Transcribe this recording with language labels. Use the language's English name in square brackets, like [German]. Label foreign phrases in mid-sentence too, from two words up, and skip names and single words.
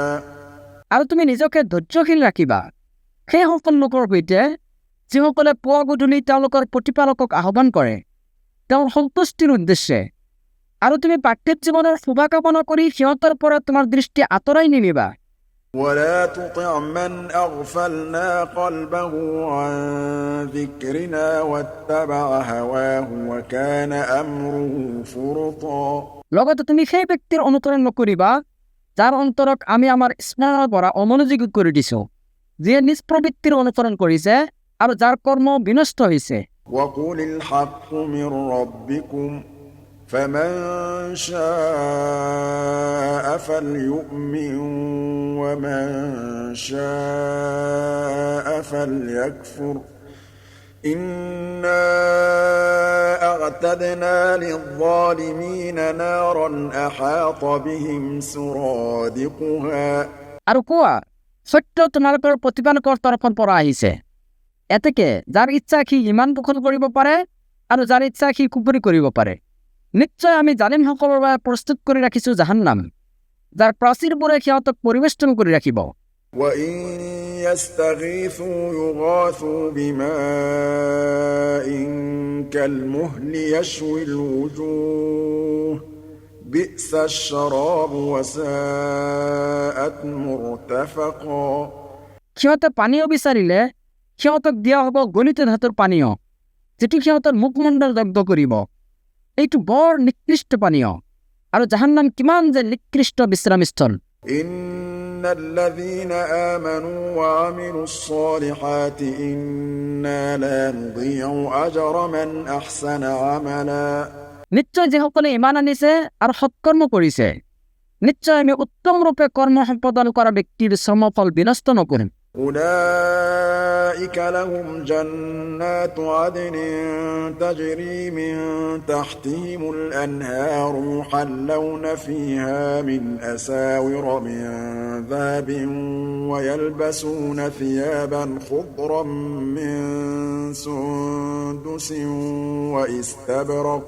[Assamese] আৰু তুমি নিজকে ধৈৰ্যশীল ৰাখিবা সেই সকল লোকৰ সৈতে যিসকলে পুৱা গধূলি তেওঁলোকৰ প্ৰতিপালকক আহ্বান কৰে তেওঁৰ সন্তুষ্টিৰ উদ্দেশ্যে। আৰু তুমি পাৰ্থিৱ জীৱনৰ শুভাকামনা কৰি সিহঁতৰ পৰা তোমাৰ দৃষ্টি আঁতৰাই নিনিবা। [Arabic] ولا تطع من أغفلنا قلبه عن ذكرنا واتبع هواه وكان أمره فرطا [Assamese] লগতে তুমি সেই ব্যক্তিৰ অনুকৰণ নকৰিবা যাৰ অন্তৰক আমি আমাৰ স্মৰণৰ পৰা অমনোযোগী কৰি দিছো, যিয়ে নিজ প্ৰবৃত্তিৰ অনুকৰণ কৰিছে আৰু যাৰ কৰ্ম বিনষ্ট হৈছে। [Arabic] وقل الحق من ربكم فمن شاء فليؤمن ومن شاء فليكفر إنا أعتدنا للظالمين نارا أحاط بهم سرادقها [Assamese] আৰু কোৱা, সত্য তোমালোকৰ প্ৰতিপালকৰ তৰফৰ পৰা আহিছে। এতেকে যাৰ ইচ্ছা সি ইমান পোষণ কৰিব পাৰে আৰু যাৰ ইচ্ছা সি কুপুৰি কৰিব পাৰে। নিশ্চয় আমি জালিমসকলৰ বাবে প্ৰস্তুত কৰি ৰাখিছোঁ জাহান্নাম, যাৰ প্ৰাচীৰবোৰে সিহঁতক পৰিবেষ্টন কৰি ৰাখিব। [Arabic] وإن يستغيثوا يغاثوا بماء كالمهل يشوي الوجوه بئس الشراب وساءت مرتفقا। [Assamese] সিহঁতে পানীয় বিচাৰিলে সিহঁতক দিয়া হ'ব গলিত ধাতুৰ পানীয়, যিটো সিহঁতৰ মুখমণ্ডল দগ্ধ কৰিব। এইটো বৰ নিকৃষ্ট পানীয়, আৰু জাহান্নাম কিমান যে নিকৃষ্ট বিশ্ৰামস্থল। [Arabic] إن الذين آمنوا وعملوا الصالحات إنا لا نضيع أجر من أحسن عملا। [Assamese] নিশ্চয় যিসকলে ইমান আনিছে আৰু সৎকৰ্ম কৰিছে, নিশ্চয় আমি উত্তম ৰূপে কৰ্ম সম্পাদন কৰা ব্যক্তিৰ শ্ৰমফল বিনষ্ট নকৰিম। [Arabic] أولئك لهم جنات عدن تجري من تحتهم الأنهار يحلون فيها من أساور من ذهب ويلبسون ثيابا خضرا من سندس واستبرق।